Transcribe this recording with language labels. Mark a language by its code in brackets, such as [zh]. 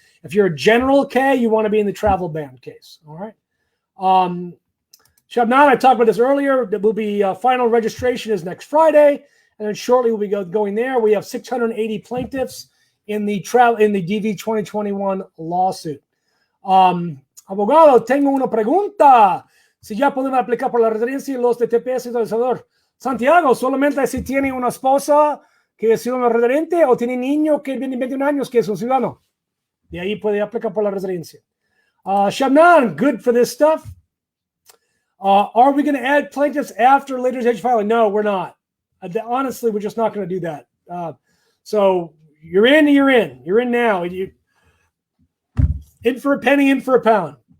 [en] If you're a general K, you want to be in the travel ban case. All right. Shabnan, I talked about this earlier. There will be final registration is next Friday, and then shortly we'll be going there. We have 680 plaintiffs in the DV 2021 lawsuit. [es] Abogado, tengo una pregunta. Si ya podemos aplicar por la residencia y los de TPS y todo El Salvador. Santiago, solamente si tiene una esposa que es ciudadano residente o tiene niño que tiene 21 años que es un ciudadano. De ahí puede aplicar por la residencia. [en] Shabnan, good for this stuff. Are we going to add plaintiffs after later stage filing? No, we're not. Honestly, we're just not going to do that. So you're in. You're in now. In for a penny, in for a pound.